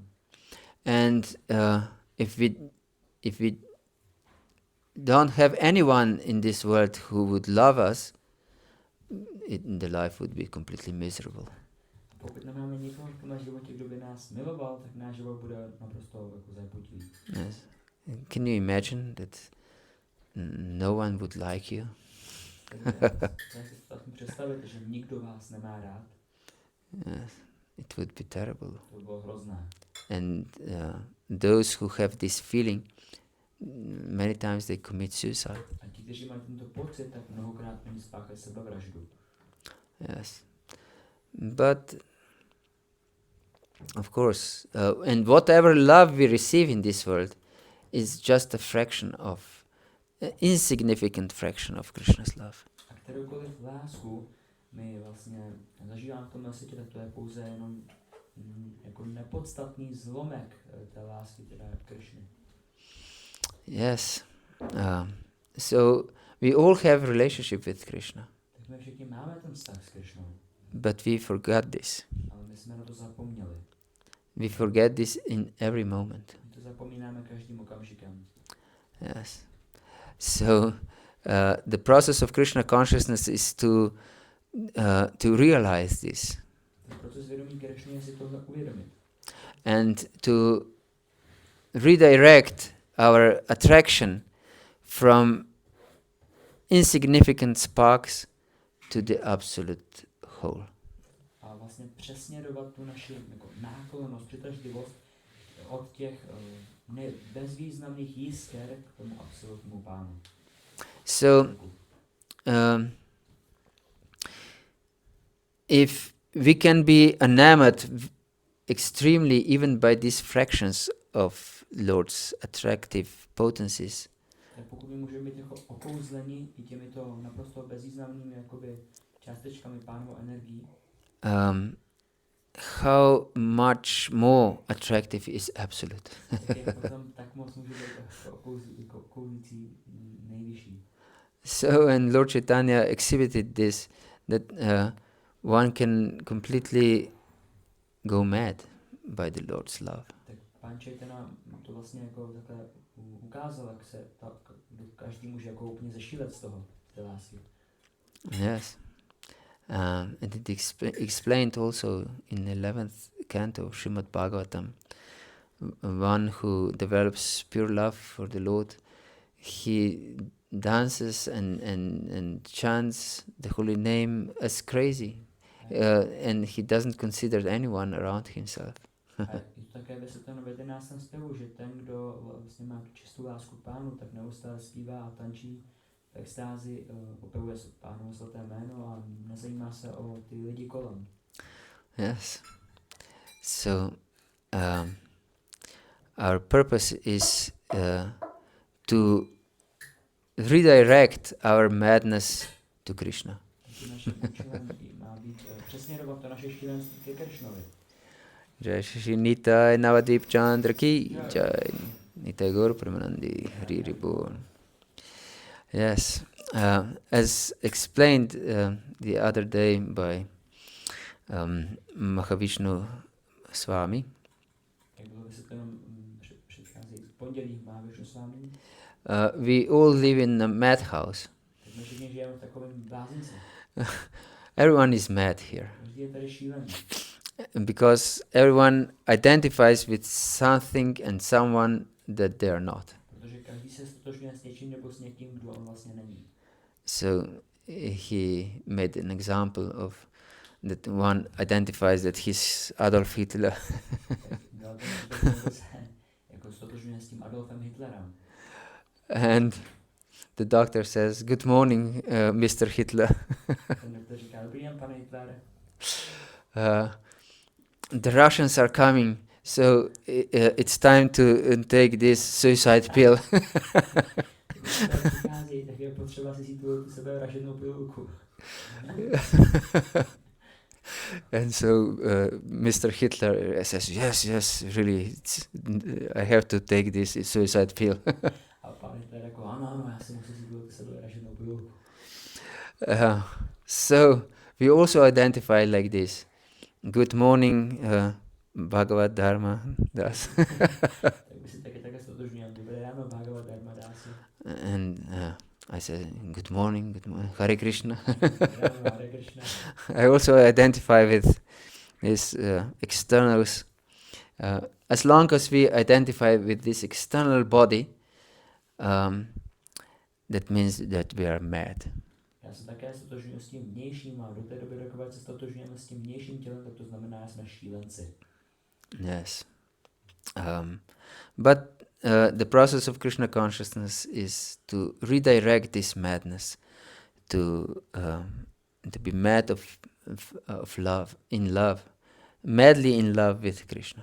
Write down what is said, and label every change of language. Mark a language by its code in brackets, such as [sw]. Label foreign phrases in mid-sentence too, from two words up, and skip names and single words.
[en] And if we don't have anyone in this world who would love us, the life would be completely miserable. [cs] Pokud nemáme nikoho v tomhle životě, kdo by nás miloval, tak náš život bude naprosto jako zápotivý. [en] Yes. Can you imagine that no one would like you? [cs] Takže si to představit, že nikdo vás nemá rád. [en] Yes. It would be terrible. [cs] To by bylo hrozné. [en] And those who have this feeling, many times they commit suicide. [cs] A ti, kteří mají tento pocit, tak mnohokrát oni spáchají sebevraždu. [en] Yes. But of course, and whatever love we receive in this world is just a fraction of, insignificant fraction of Krishna's love. [cs] A kteroukoliv lásku my vlastně zažíváme v tomhle světě, tak to je pouze jenom jako nepodstatný zlomek té lásky, teda Krishny. [en] Yes. So we all have relationship with Krishna. [cs] Tak my všichni máme ten vztah s Krishnou. [en] But we forgot this. [cs] Ale my jsme na to zapomněli. [en] We forget this in every moment. [cs] My to zapomínáme každým okamžikem. [en] Yes. So the process of Krishna consciousness is to realize this. [cs] Ten proces vědomí Krishny je si tohle uvědomit. [en] And to redirect our attraction from insignificant sparks to the absolute whole. [cs] A vlastně přesměrovat tu naši jako náklonnost, přitažlivost od těch bezvýznamných jisker k tomu absolutnímu pánu. [en] So, if we can be enamored extremely even by these fractions of Lord's attractive potencies, [cs] Tak pokud my můžeme být jako okouzleni i těmito naprosto bezvýznamnými jakoby částečkami pánovu energií, [en] how much more attractive is absolute. [cs] tak moc může být okouzlící nejvyšší. [en] So, and Lord Chaitanya exhibited this, that one can completely go mad by the Lord's love. [cs] Tak pán Chaitanya to vlastně jako takhle ukázal, jak se každý může jako úplně zešílet z toho, té lásky. [en] Yes. And it explained also in the 11th canto, Srimad Bhagavatam, one who develops pure love for the Lord, he dances and chants the holy name as crazy, and he doesn't consider anyone around himself. [cs] A je to také vysvětleno v 11. zpěvu, že ten, kdo vlastně má tu čistou lásku k pánu, tak neustále zpívá a tančí v extázi, opevuje pánovo svaté jméno a nezajímá se o ty lidi kolem. [en] Yes. So, our purpose is to redirect our madness to Krishna. [cs] Naším účelem má být přesměrovat to naše šílenství ke Krishnovi. [hi] जय श्री निताई नवद्वीप चन्द्र की जय निताई गौर प्रेमानन्दी हरि हरि बोल. [en] Yes, as explained the other day by Mahavishnu Swami, [cs] Jak bylo vysvětleno předcházející pondělí Mahavishnu Swami, [en] we all live in a madhouse. [cs] tak my všichni žijeme v takovém blázinci. [en] Everyone is mad here. [cs] Každý je tady šílený. [en] Because everyone identifies with something and someone that they are not. [cs] Protože každý se stotožňuje s něčím nebo s někým, kdo on vlastně není. [en] So he made an example of that one identifies that he's Adolf Hitler. [cs] Jako stotožňuje s tím Adolfem Hitlerem. [en] And the doctor says, "Good morning, Mr. Hitler." [cs] Ten doktor říká, dobrý den, pane Hitlere. [en] The Russians are coming, so it's time to take this suicide pill. [cs] Přicházejí, tak je potřeba si vzít tu sebevražednou pilulku. [en] And so Mr. Hitler says, yes, really, I have to take this suicide pill. [cs] A pan Hitler jako, ano, já si musím vzít tu sebevražednou pilulku. [en] So we also identify like this. Good morning, Bhagavata-dharma, dasa. [cs] Tak my si taky také stotožňujeme. Dobré ráno, Bhagavata-dharma, dasa. [en] And I said, good morning, Hare Krishna. Hare Krishna. I also identify with these externals. As long as we identify with this external body, that means that we are mad. [cs] Já se také stotožňuji s tím vnějším a do té doby, dokud se stotožňujeme s tím vnějším tělem, tak to znamená, že jsme šílenci. [en] Yes. But the process of Krishna consciousness is to redirect this madness, to be mad of love, in love, madly in love with Krishna.